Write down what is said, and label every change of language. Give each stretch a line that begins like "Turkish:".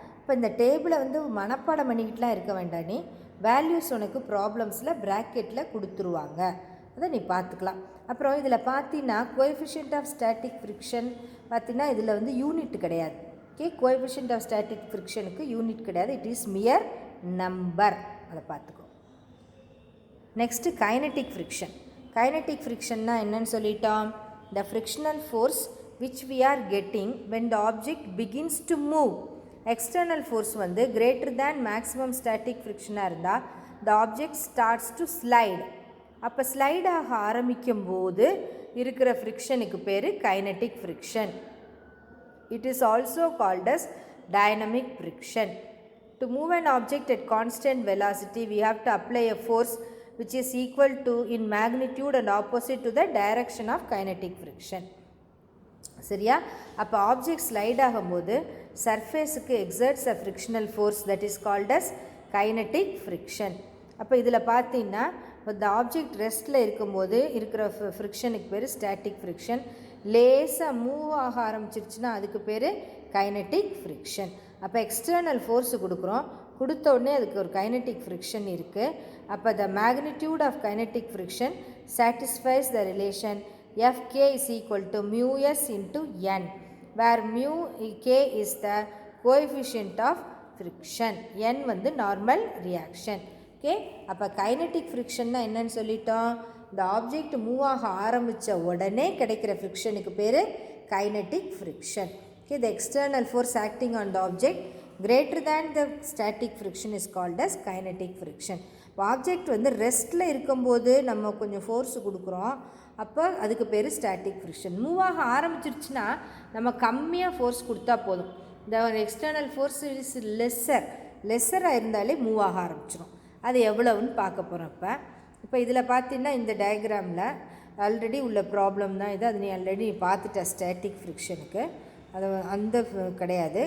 Tamil: இப்போ இந்த டேபிளை வந்து மனப்பாடம் பண்ணிக்கிட்டுலாம் இருக்க வேண்டாம், நீ வேல்யூஸ் உனக்கு ப்ராப்ளம்ஸில் ப்ராக்கெட்டில் கொடுத்துருவாங்க, அதை நீ பார்த்துக்கலாம். அப்புறம் இதில் பார்த்தீங்கன்னா கோஎஃபிஷியன்ட் ஆஃப் ஸ்டாட்டிக் ஃப்ரிக்ஷன் பார்த்தீங்கன்னா இதில் வந்து யூனிட் கிடையாது. Okay, coefficient of static ஃப்ரிக்ஷனுக்கு unit கிடையாது,
English: it is mere number,
Tamil: அதை பார்த்துக்கோ.
English: Next kinetic friction. Kinetic ஃப்ரிக்ஷன்னா
Tamil: என்னன்னு சொல்லிட்டோம்,
English: The frictional force which we are getting when the object begins to move. External force வந்து greater than maximum static friction இருந்தால் the object starts to slide.
Tamil: அப்போ slide ஆக ஆரம்பிக்கும் போது இருக்கிற ஃப்ரிக்ஷனுக்கு பேர் kinetic friction.
English: It is also called as dynamic friction. To move an object at constant velocity, we have to apply a force which is equal to in magnitude and opposite to the direction of kinetic friction.
Tamil: சரியா? அப்போ object slide ஆகும்போது
English: சர்ஃபேஸுக்கு exerts a frictional force that is called as kinetic friction.
Tamil: அப்போ இதில் பார்த்தீங்கன்னா இந்த object ரெஸ்ட்டில் இருக்கும்போது இருக்கிற ஃப்ரிக்ஷனுக்கு பேர் ஸ்டாட்டிக் ஃப்ரிக்ஷன். லேசாக மூவ் ஆக ஆரம்பிச்சிருச்சுன்னா அதுக்கு பேர் கைனட்டிக் ஃப்ரிக்ஷன். அப்போ எக்ஸ்டர்னல் ஃபோர்ஸு கொடுக்குறோம், கொடுத்த உடனே அதுக்கு ஒரு கைனட்டிக் ஃப்ரிக்ஷன் இருக்குது.
English: அப்போ the magnitude of kinetic friction satisfies the relation Fk is equal to mu s into n, where mu k is the coefficient of friction, n வந்து normal reaction.
Tamil: Okay, அப்போ kinetic ஃப்ரிக்ஷன்னா என்னன்னு சொல்லிட்டோம், இந்த ஆப்ஜெக்ட் மூவ் ஆக ஆரம்பித்த உடனே கிடைக்கிற ஃப்ரிக்ஷனுக்கு பேர் kinetic friction.
English: Okay, the external force acting on the object greater than the static friction is called as kinetic friction.
Tamil: Object வந்து ரெஸ்ட்டில் இருக்கும்போது நம்ம கொஞ்சம் ஃபோர்ஸு கொடுக்குறோம், அப்போ அதுக்கு பேர் ஸ்டாட்டிக் ஃப்ரிக்ஷன். மூவ் ஆக ஆரம்பிச்சிருச்சுன்னா நம்ம கம்மியாக ஃபோர்ஸ் கொடுத்தா போதும். இந்த எக்ஸ்டர்னல் ஃபோர்ஸ் இஸ் லெஸ்ஸராக இருந்தாலே மூவ் ஆக ஆரம்பிச்சிடும். அது எவ்வளவுன்னு பார்க்க போகிறோம். இப்போ இதில் பார்த்தீங்கன்னா இந்த டயக்ராமில் ஆல்ரெடி உள்ள ப்ராப்ளம் தான் இது, அது நீ ஆல்ரெடி பார்த்துட்ட ஸ்டாட்டிக் ஃப்ரிக்ஷனுக்கு, அது அந்த கிடையாது.